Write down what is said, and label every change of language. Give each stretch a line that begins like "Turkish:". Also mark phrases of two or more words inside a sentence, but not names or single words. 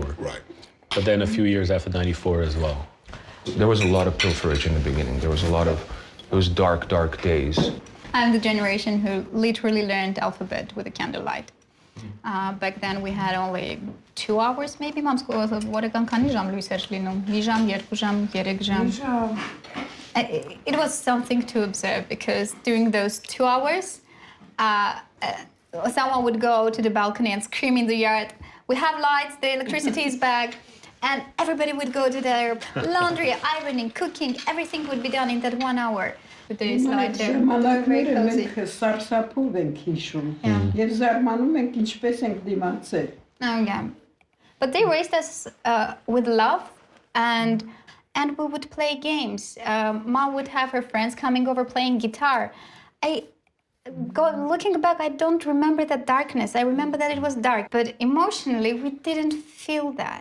English: Right. But then a few years after 94 as well. There was a lot of pilferage in the beginning. There was a lot of those dark, dark days. I'm the generation who literally learned alphabet with a candlelight. Back then we had only 2 hours maybe.
Armenian: Մամ որական քանի ժամ լույս էր լինում։ Մի ժամ, 2 ժամ, 3 ժամ։
English: It was something to observe because during those 2 hours, someone would go to the balcony and scream in the yard, "We have lights, the electricity is back." And everybody would go to their laundry, ironing, cooking, everything would be done in that 1 hour. With the slide there.
Armenian: Ժամանակները մենք սարսափով ենք հիշում եւ զարմանում ենք ինչպես ենք դիմացել։
English: Oh yeah, but they raised us with love, and we would play games. Mom would have her friends coming over playing guitar. Looking back, I don't remember that darkness. I remember that it was dark, but emotionally we didn't feel that.